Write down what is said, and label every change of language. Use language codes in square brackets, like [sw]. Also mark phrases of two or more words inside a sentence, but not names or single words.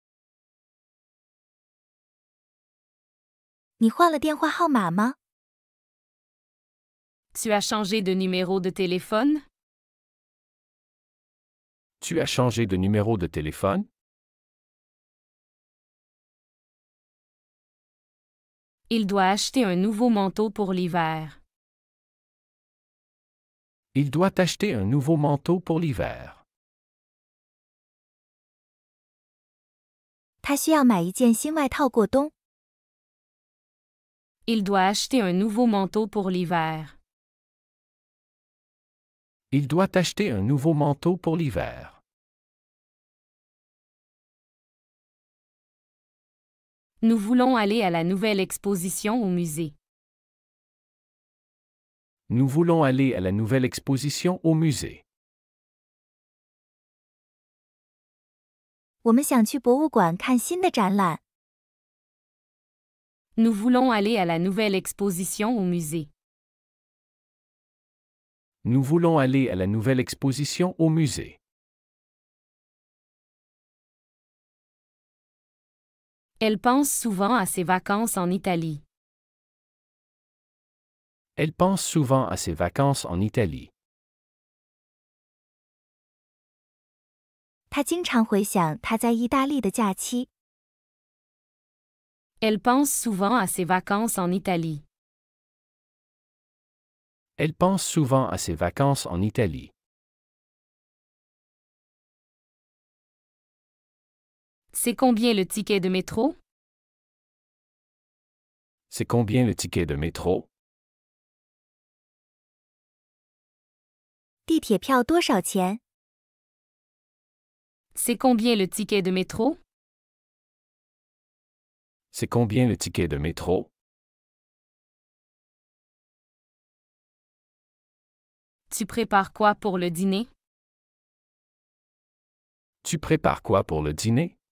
[zh] 你换了电话号码吗？ [fr] Tu as changé de numéro de téléphone? Tu as changé de numéro de téléphone? Il doit acheter un nouveau manteau pour l'hiver. Il doit acheter un nouveau manteau pour l'hiver. [zh] 他需要买一件新外套过冬。 [fr] Il doit acheter un nouveau manteau pour l'hiver. Il doit acheter un nouveau manteau pour l'hiver. Nous voulons aller à la nouvelle exposition au musée. Nous voulons aller à la nouvelle exposition au musée. [zh] 我们想去博物馆看新的展览。 [fr] Nous voulons aller à la nouvelle exposition au musée. Nous voulons aller à la nouvelle exposition au musée. Elle pense souvent à ses vacances en Italie. Elle pense souvent à ses vacances en Italie. [zh] 他经常回想他在意大利的假期。 [fr] Elle pense souvent à ses vacances en Italie. Elle pense souvent à ses vacances en Italie. C'est combien le ticket de métro? C'est combien le ticket de métro? [zh] 地铁票多少钱？ [fr] C'est combien le ticket de métro? C'est combien le ticket de métro? Tu prépares quoi pour le dîner? Tu prépares quoi pour le dîner?